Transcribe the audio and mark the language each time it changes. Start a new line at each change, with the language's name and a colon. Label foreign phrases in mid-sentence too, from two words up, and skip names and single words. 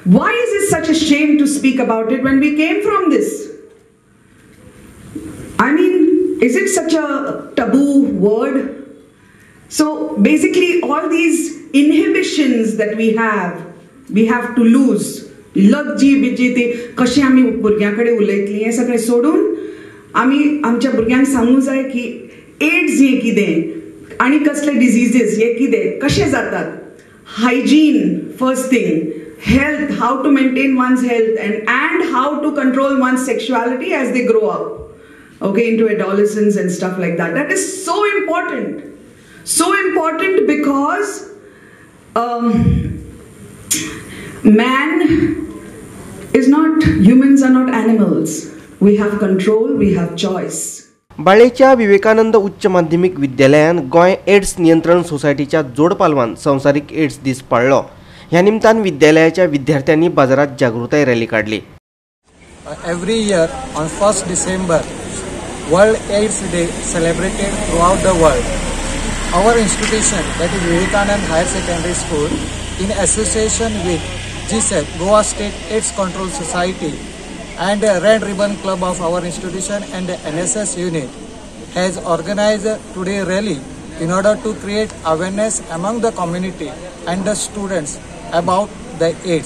English: Why is it such a shame to speak about it when we came from this? I mean, is it such a taboo word? So basically all these inhibitions that we have to lose.
Konkani: लज्जी बिजी ते कशें आमी भुरग्यां कडेन उलयतलीं हें सगळें सोडून आमी आमच्या भुरग्यांक सांगूंक जाय की एड्स हें कितें आनी कसले डिजीजीस हे कितें कशें जातात.
English: hygiene first thing, health, how to maintain one's health and how to control one's sexuality as they grow up, okay, into adolescence and stuff like that. That is so important because man is not, humans are not animals. We have control, we have choice.
Konkani: बाळेच्या विवेकानंद उच्च माध्यमिक विद्यालयान गोंय एड्स नियंत्रण सोसायटीच्या जोड पालवान संवसारीक एड्स दीस पाळ्ळो. ह्या निमतान विद्यालयाच्या विद्यार्थ्यांनी बाजारात जागृताय रॅली काढली.
English: Every year on 1st December, World AIDS Day celebrated throughout the world. Our institution, that is Vivekanand Higher Secondary School, in association with GSEC, Goa State AIDS Control Society, and the Red Ribbon Club of our institution and the NSS unit, has organized today rally in order to create awareness among the community and the students about the AIDS.